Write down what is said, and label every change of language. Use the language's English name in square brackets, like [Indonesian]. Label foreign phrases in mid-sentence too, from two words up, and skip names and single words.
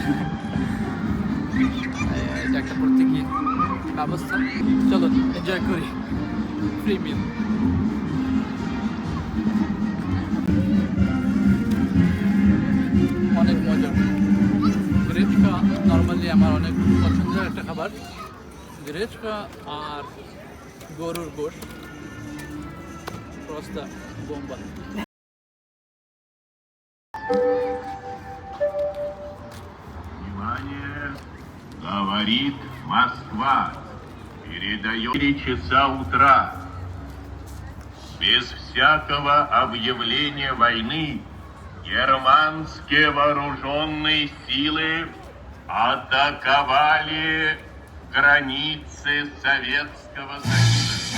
[Bangla] এটা একটা প্রতীকী ব্যবস্থা, চলুন এনজয় করি [English] free meal. [Bangla] অনেক মজা। গ্রেচকা নর্মালি আমার অনেক পছন্দের একটা খাবার, গ্রেচকা আর গরুর গোশ, [Russian] просто бомба. Внимание! Говорит Москва. Передает 3 часа утра. Без всякого объявления войны германские вооруженные силы атаковали границы Советского Союза.